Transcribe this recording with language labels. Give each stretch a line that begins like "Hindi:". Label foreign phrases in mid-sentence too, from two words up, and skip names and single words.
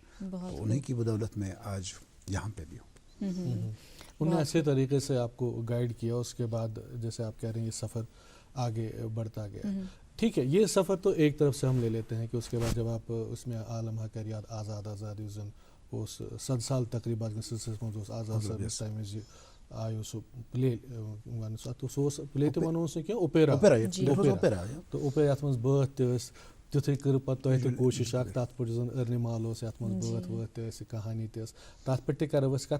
Urdu: تو انہیں کی بدولت میں آج یہاں پہ بھی ہوں. انہوں نے اچھے طریقے سے آپ کو گائیڈ کیا. اس کے بعد جیسے آپ کہہ رہے ہیں یہ سفر آگے بڑھتا گیا. ٹھیک ہے، یہ سفر تو ایک طرف سے ہم لے لیتے ہیں کہ اس کے بعد جب آپ اس میں
Kashmiri: عالم حق یاد آزاد یُس زن اوس 100 سال تقریباً سلسلس منٛز اوس آزاد صٲبنِس ٹایمہِ وِزِ آیو سُہ پلے سُہ اوس پلے تہِ ونو سُہ کینٛہہ اوپیرا، تہٕ اوپیرا یتھ منٛز بٲتھ تہِ ٲس. تیُتھُے کٔر پتہٕ تۄہہِ تہِ کوٗشِش اکھ تتھ پٮ۪ٹھ یُس زن ارنِمال اوس، یتھ منٛز بٲتھ وٲتھ تہِ ٲسۍ، کہانی تہِ ٲس، تتھ پٮ۪ٹھ تہِ کرو أسۍ کتھ.